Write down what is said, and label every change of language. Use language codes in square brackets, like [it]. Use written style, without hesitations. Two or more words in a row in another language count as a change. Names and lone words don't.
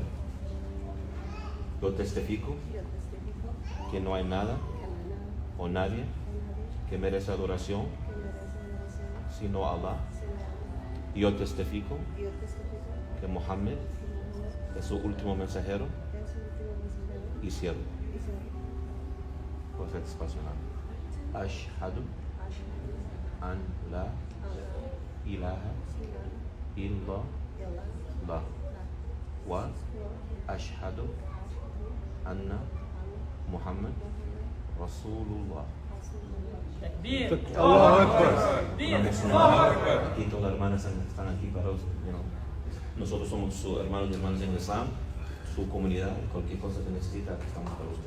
[es] Yo testifico que no hay nada o nadie que merece adoración sino Allah. Yo testifico que Muhammad es su último mensajero y siervo. Pues es pasional. [ar] أشهد أن لا إله إلا الله وأشهد أن محمد رسول الله. الله أكبر. [es] Aquí todas las hermanas están aquí para nosotros somos sus hermanos y hermanas en el Islam, su comunidad, cualquier cosa que necesita, aquí estamos para usted.